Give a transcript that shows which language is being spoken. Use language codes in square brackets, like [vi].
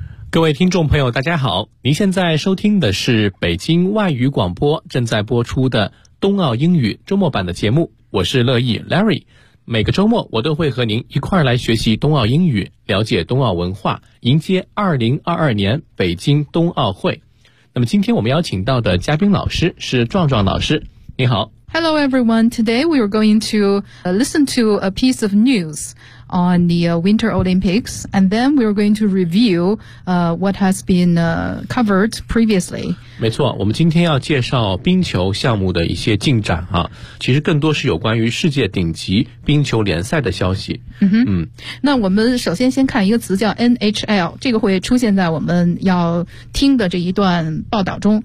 [zh] 各位听众朋友，大家好，您现在收听的是北京外语广播正在播出的冬奥英语周末版的节目，我是乐意 Larry。每个周末我都会和您一块儿来学习冬奥英语，了解冬奥文化，迎接2022年北京冬奥会。那么今天我们邀请到的嘉宾老师是壮壮老师，你好。 [en] Hello everyone, today we are going to listen to a piece of news on the Winter Olympics, and then we are going to review what has been covered previously. [zh] 没错，我们今天要介绍冰球项目的一些进展啊，其实更多是有关于世界顶级冰球联赛的消息。嗯哼，那我们首先先看一个词叫 NHL, 这个会出现在我们要听的这一段报道中。